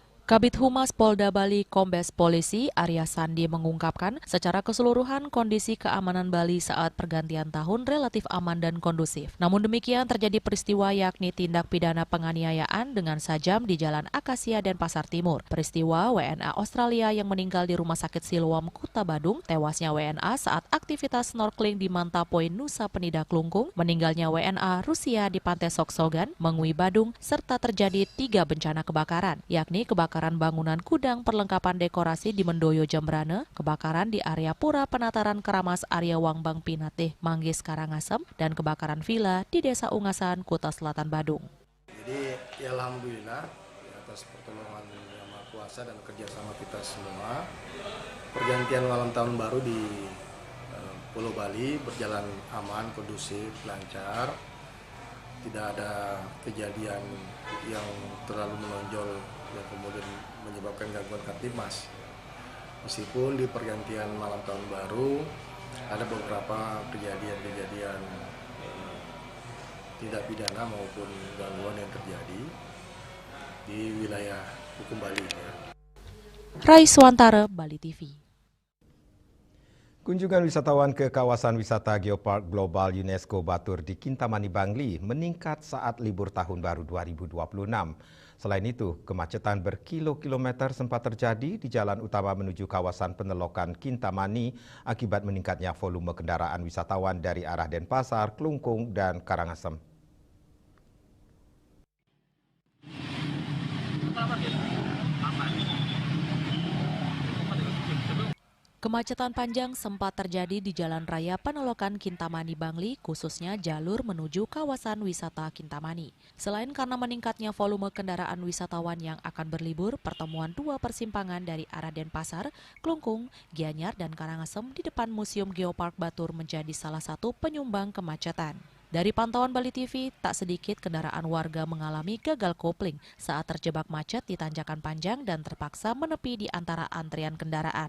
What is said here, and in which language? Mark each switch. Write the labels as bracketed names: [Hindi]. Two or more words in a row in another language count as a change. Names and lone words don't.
[Indonesian] Kabid Humas Polda Bali Kombes Polisi Arya Sandi mengungkapkan secara keseluruhan kondisi keamanan Bali saat pergantian tahun relatif aman dan kondusif. Namun demikian terjadi peristiwa yakni tindak pidana penganiayaan dengan sajam di Jalan Akasia dan Pasar Timur. Peristiwa WNA Australia yang meninggal di Rumah Sakit Siloam, Kuta Badung, tewasnya WNA saat aktivitas snorkeling di Manta Point Nusa Penida Klungkung, meninggalnya WNA Rusia di Pantai Soksogan, Mengui Badung, serta terjadi 3 bencana kebakaran, yakni kebakaran bangunan gudang perlengkapan dekorasi di Mendoyo Jembrane, kebakaran di area Pura Penataran Keramas Arya Wangbang Pinatih, Manggis Karangasem, dan kebakaran villa di Desa Ungasan, Kuta Selatan Badung. Jadi ya alhamdulillah atas pertolongan Yang Maha Kuasa dan kerjasama kita semua, pergantian malam tahun baru di Pulau Bali berjalan aman, kondusif, lancar. Tidak ada kejadian yang terlalu menonjol yang kemudian menyebabkan gangguan Kamtibmas. Meskipun di pergantian malam tahun baru ada beberapa kejadian-kejadian tidak pidana maupun gangguan yang terjadi di wilayah hukum Bali. Rai Swantara, Bali TV. Kunjungan wisatawan ke kawasan wisata Geopark Global UNESCO Batur di Kintamani, Bangli meningkat saat libur tahun baru 2026. Selain itu, kemacetan berkilo-kilometer sempat terjadi di jalan utama menuju kawasan penelokan Kintamani akibat meningkatnya volume kendaraan wisatawan dari arah Denpasar, Klungkung, dan Karangasem. Kemacetan panjang sempat terjadi di Jalan Raya Penelokan Kintamani Bangli, khususnya jalur menuju kawasan wisata Kintamani. Selain karena meningkatnya volume kendaraan wisatawan yang akan berlibur, pertemuan 2 persimpangan dari arah Denpasar, Klungkung, Gianyar, dan Karangasem di depan Museum Geopark Batur menjadi salah satu penyumbang kemacetan. Dari pantauan Bali TV, tak sedikit kendaraan warga mengalami gagal kopling saat terjebak macet di tanjakan panjang dan terpaksa menepi di antara antrian kendaraan.